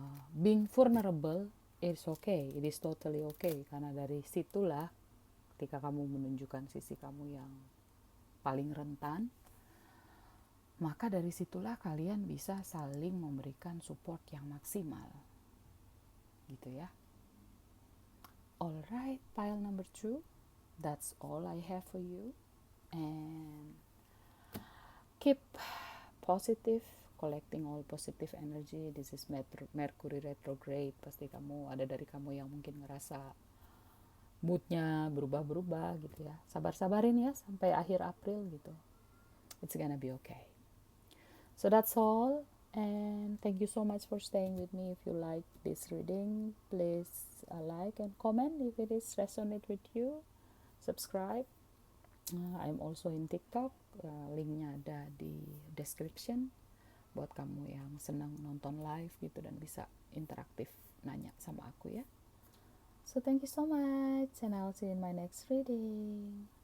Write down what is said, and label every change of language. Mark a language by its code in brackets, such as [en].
[en] being vulnerable is okay, it is totally okay, [id] karena dari situlah ketika kamu menunjukkan sisi kamu yang paling rentan, maka dari situlah kalian bisa saling memberikan support yang maksimal gitu ya. [en] Alright, pile number 2, that's all I have for you, and keep positive, collecting all positive energy. This is Mercury retrograde. [id] Pasti kamu ada dari kamu yang mungkin ngerasa moodnya berubah-berubah gitu ya. Sabar-sabarin ya sampai akhir April gitu. [en] It's gonna be okay. So that's all, and thank you so much for staying with me. If you like this reading, please like and comment if it is resonate with you. Subscribe. I'm also in TikTok, [id] linknya ada di description buat kamu yang senang nonton live gitu dan bisa interaktif nanya sama aku ya. [en] So thank you so much, and I'll see you in my next reading.